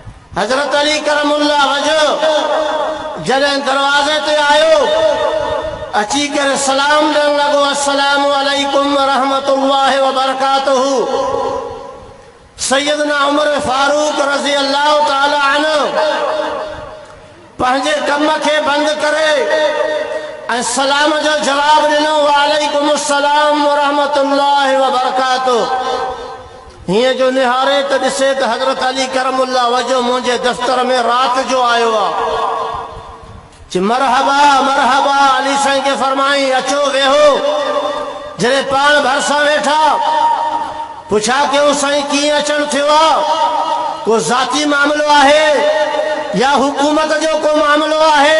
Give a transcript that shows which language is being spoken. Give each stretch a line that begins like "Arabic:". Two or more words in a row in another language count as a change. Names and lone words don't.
Sindhi: हजरत अली
Arabic: كرم الله وجهه
Sindhi: जॾहिं दरवाज़े ते आयो अची करे सलाम ॾियण लॻो,
Arabic: السلام عليكم رحمة الله وبركاته.
Sindhi: सैयदना उमर फारूक
Arabic: رضي الله تعالى عنه
Sindhi: पंहिंजे कम खे बंदि करे ऐं सलाम जो जवाब ॾिनो,
Arabic: وعليكم السلام ورحمة الله وبركاته.
Sindhi: हीअं जो निहारे त ॾिसे त हज़रत अली
Arabic: كرم الله وجهه
Sindhi: मुंहिंजे दफ़्तर में राति जो आयो आहे।
Arabic: مرحبا مرحبا,
Sindhi: अली साईं खे फरमाई अचो वेहो। जॾहिं पाण भरिसां वेठा पुछा कयूं साईं कीअं अचणु थियो आहे, को ज़ाती मामिलो आहे या हुकूमत जो को मामिलो आहे?